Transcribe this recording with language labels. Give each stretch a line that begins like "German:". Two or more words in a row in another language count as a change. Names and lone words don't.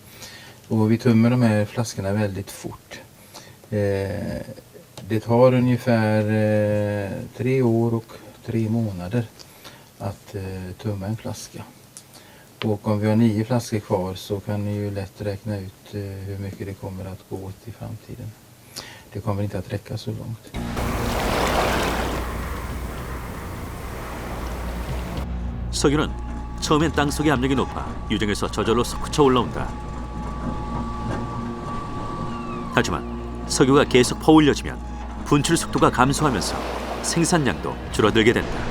Swedish: Och vi tömmer de här flaskorna väldigt fort. Det tar ungefär 3 år och 3 månader att tömma en flaska. Och om vi har 9 flaskor kvar så kan ni ju lätt räkna ut hur mycket det kommer att gå åt i framtiden. Det kommer inte att räcka så långt.
Korean: 석유는 처음엔 땅속의 압력이 높아 유정에서 저절로 솟구쳐 올라온다. 하지만 석유가 계속 퍼올려지면 분출 속도가 감소하면서 생산량도 줄어들게 된다.